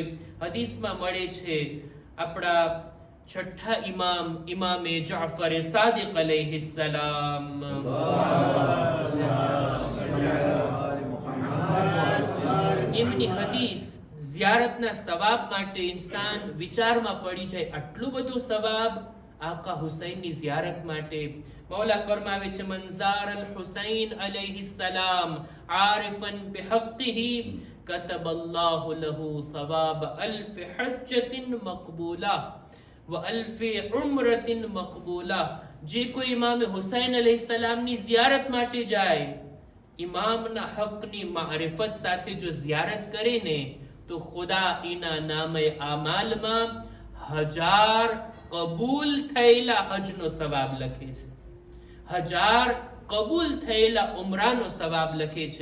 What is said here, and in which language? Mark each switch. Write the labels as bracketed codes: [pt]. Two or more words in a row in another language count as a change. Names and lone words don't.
[gu] હદીસમાં મળે છે આપણા છઠ્ઠા ઇમામ ઇમામે જાફર સાદિક અલૈહિસ્સલામ એમની હદીસ ઝિયારતના સવાબ માટે ઇન્સાન વિચારમાં પડી જાય. આટલું બધું સવાબ આકા હુસૈનની ઝિયારત માટે. મૌલા ફરમાવે છે [ar] من زار الحسين عليه السلام عارفا بحقه كتب الله له ثواب 1000 حجة مقبولة وألف عمرة مقبولة. [gu] જે કોઈ ઇમામ હુસૈન અલૈહિસ્સલામની ઝિયારત માટે જાય, ઇમામના હકની મારિફત સાથે જો ઝિયારત કરે ને તો ખુદા એના નામે આમાલમાં 1000 કબૂલ થયેલા હજનો સવાબ લખે છે, 1000 કબૂલ થયેલા ઉમરાનો સવાબ લખે છે.